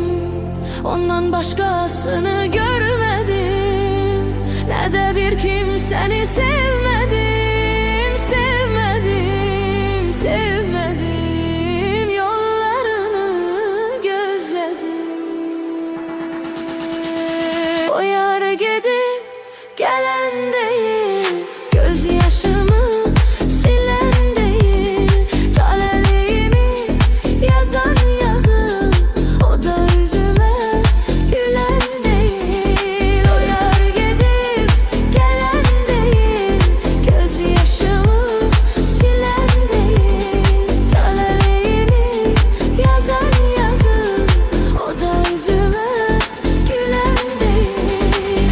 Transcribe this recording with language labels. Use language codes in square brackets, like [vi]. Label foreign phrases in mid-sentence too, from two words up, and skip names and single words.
[az] Ondan başqasını görmədim, nə də bir kimsəni sevmədim. Sevmədim, sevmədim, yollarını gözlədim. O yar gedib gələn deyil, [tr] göz yaşımı silen değil, talelimi yazan yazı, o da yüzüme gülen değil. O yar gidip gelen değil, göz yaşımı silen değil, talelimi yazan yazı, o da yüzüme gülen değil.